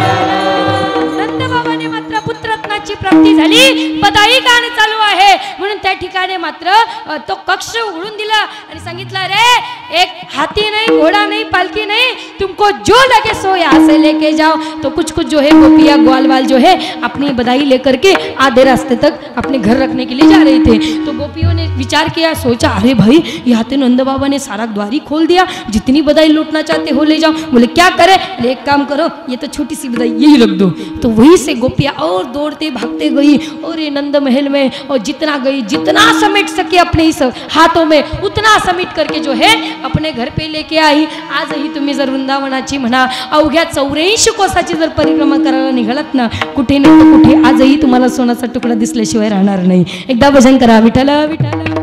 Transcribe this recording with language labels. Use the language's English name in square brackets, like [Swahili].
[Marathi] नंदबाबाने मात्र पुत्ररत्नाची प्राप्ती झाली, पदाई गाणं चालू आहे म्हणून त्या ठिकाणी मात्र तो कक्ष उघडून दिला आणि सांगितलं, [Hindi] रे एक हाथी नहीं घोड़ा नहीं पालकी नहीं, तुमको जो लगे सो यहाँ से लेके जाओ। तो कुछ कुछ जो है गोपिया ग्वालवाल जो है अपनी बधाई लेकर के आधे रास्ते तक अपने घर रखने के लिए जा रहे थे। तो गोपियों ने विचार किया, सोचा अरे भाई यहाँ तो नंद बाबा ने सारा द्वार ही खोल दिया, जितनी बधाई लूटना चाहते हो ले जाओ। बोले क्या करे, एक काम करो ये तो छोटी सी बधाई यही रख दो। तो वहीं से गोपिया और दौड़ते भागते गई और ये नंद महल में, और जितना गई जितना समेट सके अपने इस हाथों में उतना समेट करके जो है अपने घर पे लेके आई। [Marathi] आजही तुम्ही जर वृंदावनाची म्हणा अवघ्या 84 कोसाची जर परिक्रमा करायला निघालात ना, कुठे नाही तर कुठे आजही तुम्हाला सोन्याचा तुकडा दिसल्याशिवाय राहणार नाही। एकदा भजन करा, विठ्ठल विठ्ठल।